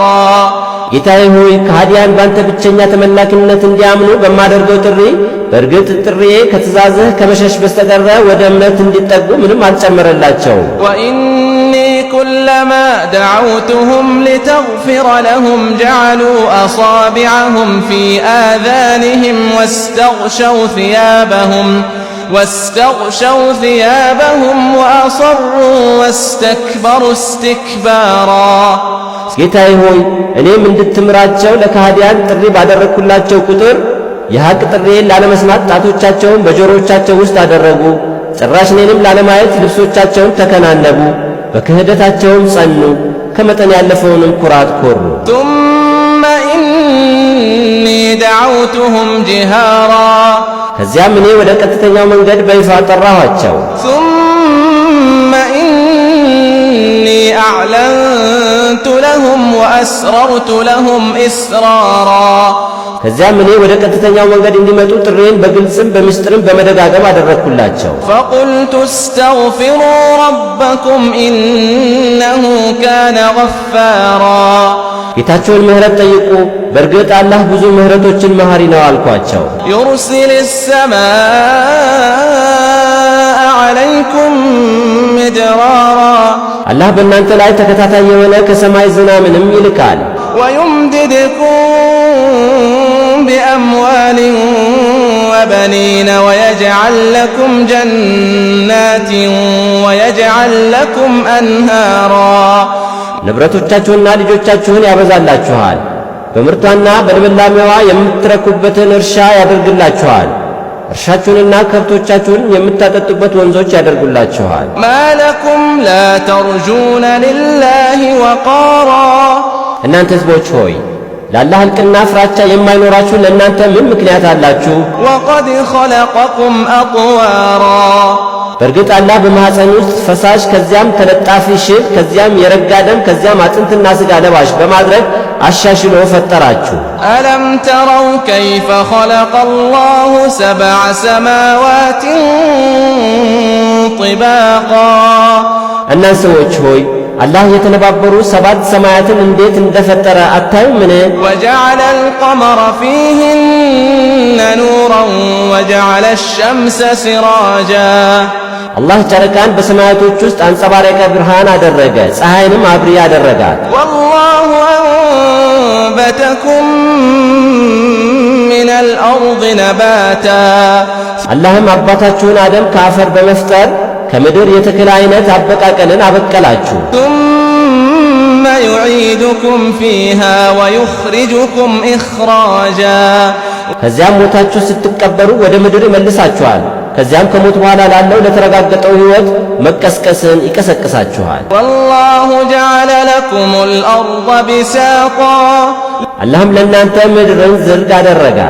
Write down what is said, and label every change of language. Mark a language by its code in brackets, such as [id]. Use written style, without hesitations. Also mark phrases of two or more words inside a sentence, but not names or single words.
[am] ጌታዬ ሆይ ከሃዲያን ባንተ ብቸኛ ተመላኪነት እንዲያምኑ በማደርገው ጥሪ በእርግጥ ጥሪዬ ከትእዛዝህ ከመሸሽ በስተቀረ ወደ እምነት እንዲጠጉ ምንም አልጨመረላቸው። [ar] وإني كلما دعوتهم لتغفر لهم جعلوا أصابعهم في آذانهم واستغشوا ثيابهم وأصروا واستكبروا استكبارا። [am] ጌታዬ ሆይ እኔም እንድትምራቸው ለካህዲያን ጥሪ ባደረግኩላቸው ቁጥር የሐቅ ጥሪዬን ላለመስማት ጣቶቻቸውን በጆሮቻቸው ውስጥ አደረጉ። ጭራሽ እኔንም ላለማየት ልብሶቻቸውን ተከናነቡ። በክህደታቸውም ጸኑ፣ ከመጠን ያለፈውንም ኩራት ኮሩ። [ar] ثم إني دعوتهم جهارا። [am] ከዚያም እኔ ወደ ቀጥተኛው መንገድ በይፋ ጠራኋቸው። [ar] ثم إني أعلنت لهم وأسررت لهم إسرارا። [am] ከዚያም እኔ ወደ ቀጥተኛው መንገድ እንዲመጡ ጥሪዬን በግልጽም በምስጢርም በመደጋገም አደረግኩላቸው። [ar] فقلت استغفروا ربكم إنه كان غفارا። [am] ጌታቸውን ምህረት ጠይቁ፣ በእርግጥ አላህ ብዙ ምህረቶችን መሐሪ ነው አልኳቸው። [ar] يرسل السماء عليكم مدرارا። አላህ [am] በእናንተ ላይ ተከታታይ የሆነ ከሰማይ ዝናብንም ይልካል። [ar] ويمددكم بأموال وبنين ويجعل لكم جنات ويجعل لكم أنهارا. [am] ንብረቶቻችሁንና ልጆቻችሁን ያበዛላችኋል። በምርቷና በልምላሜዋ የምትረኩበትን እርሻ ያደርግላችኋል። እርሻችሁንና ከብቶቻችሁን የምታጠጡበት ወንዞች ያደርጉላችኋል። [ar] ما لكم لا ترجون لله وقارا. [am] እናንተ ሕዝቦች ሆይ ለአላህ ሕልቅና ፍራቻ የማይኖራችሁ ለእናንተ ምን ምክንያት አላችሁ? [ar] وقد خلقكم أطوارا. [am] በእርግጥ አላህ በማኅፀን ውስጥ ፈሳሽ ከዚያም ተለጣፊ ሽብ ከዚያም የረጋ ደም ከዚያም አጥንትና ሥጋ ለባሽ በማድረግ አሻሽሎ ፈጠራችሁ። [ar] ألم تروا كيف خلق الله 7 سماوات طباقا. [am] እናንተ ሰዎች ሆይ አላህ የተነባበሩ 7 ሰማያትን እንዴት እንደፈጠረ አታዩምን? [ar] وجعل القمر فيهن نورا وجعل الشمس سراجا. [am] አላህ ጨረቃን በሰማያቶች ውስጥ አንጸባራቂ ብርሃን አደረገ፣ ፀሐይንም አብሪ አደረጋት። [ar] والله أنبتكم من الأرض نباتا. [am] አላህም አባታችሁን አደም ከአፈር በመፍጠር ከምድር የተክል አይነት አበቃቀልን አበቀላችሁ። [ar] ثم يعيدكم فيها ويخرجكم إخراجا. [am] ከዚያም ሞታችሁ ስትቀበሩ ወደ ምድር ይመልሳችኋል፣ ከዚያም ከሞት በኋላ ላለው ለተረጋገጠው ሕይወት መቀስቀስን ይቀሰቅሳችኋል። [ar] والله جعل لكم الأرض بساطا [am] አላህም ለእናንተ ምድርን ዝርግ አደረጋት።